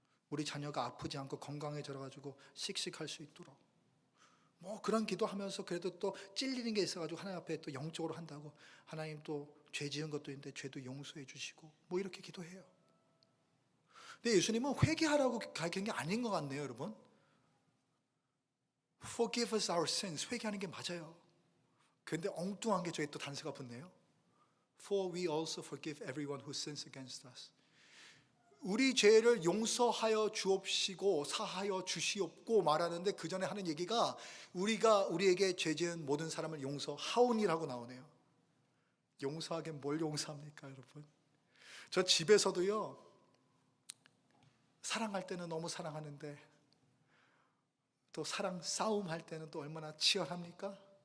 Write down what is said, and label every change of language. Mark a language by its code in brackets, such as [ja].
[ko] 우리 자녀가 아프지 않고 건강해져 가지고 씩씩할 수 있도록 뭐 그런 기도하면서 그래도 또 찔리는 게 있어가지고 하나님 앞에 또 영적으로 한다고 하나님 또 죄 지은 것도 있는데 죄도 용서해 주시고 뭐 이렇게 기도해요. 근데 예수님은 회개하라고 가르치는 게 아닌 것 같네요, 여러분. [en] Forgive us our sins. [ko] 회개하는 게 맞아요. 그런데 엉뚱한 게 저에 또 단서가 붙네요. [en] For we also forgive everyone who sins against us. [ko] 우리 죄를 용서하여 주옵시고 사하여 주시옵고 말하는데 그 전에 하는 얘기가 우리가 우리에게 죄 지은 모든 사람을 용서하오니라고 나오네요. 용서하긴 뭘 용서합니까, 여러분? 저 집에서도요, 사랑할 때는 너무 사랑하는데 또 사랑 싸움 할 때는 또 얼마나 치열합니까?